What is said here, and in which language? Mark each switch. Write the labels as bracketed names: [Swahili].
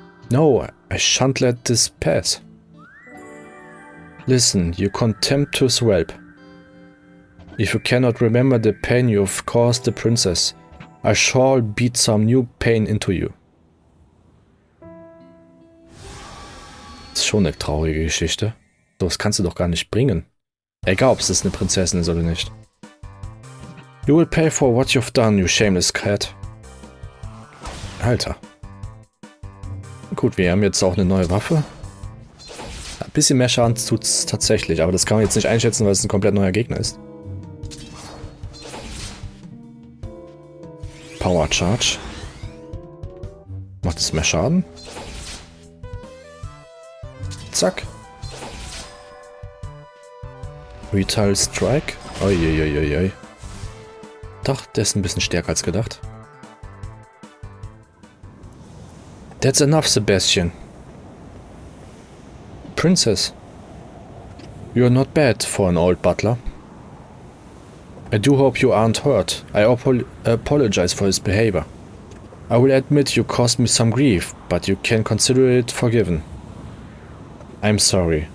[English] No, I shan't let this pass. Listen, you contemptuous whelp. If you cannot remember the pain you have caused the princess, I shall beat some new pain into you. [German] Das ist schon eine traurige Geschichte. Das kannst du doch gar nicht bringen. Egal, ob es eine Prinzessin ist oder nicht. [English] You will pay for what you've done, you shameless cat. [German] Alter. Gut, wir haben jetzt auch eine neue Waffe. Ein bisschen mehr Schaden tut es tatsächlich, aber das kann man jetzt nicht einschätzen, weil es ein komplett neuer Gegner ist. Power Charge. Macht es mehr Schaden? Zack. Retail Strike. Uiuiuiui. Doch, der ist ein bisschen stärker als gedacht. [English] That's enough, Sebastian. Princess. You're not bad for an old butler. I do hope you aren't hurt. I apologize for his behavior. I will admit you caused me some grief, but you can consider it forgiven. I'm sorry.